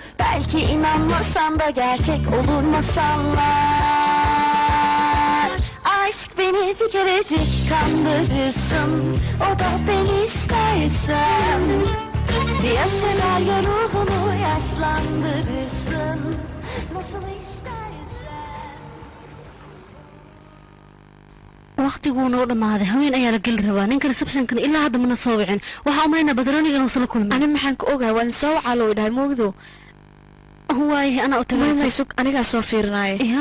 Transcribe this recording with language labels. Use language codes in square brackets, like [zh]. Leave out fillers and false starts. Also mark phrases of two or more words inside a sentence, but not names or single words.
[tr] Belki inanmasan da gerçek olur masallar. Aşk beni bir kerecik kandırırsın. O da beni istersen. Ya sever ya ruhunu yaşlandırırsın. Nasıl istersen. [so] waqtiguu noo dhamaaday haween ayaa la geli rabaa ninka receptionkan ilaa hadda mana soo wicin waxaa umaynaa badrooniga inuusan la kulmin ani maxaan ka ogaa waan soo wacaa loo dhahay moogdo waayahay anaa u tagay sug anigaa soo fiirinaaye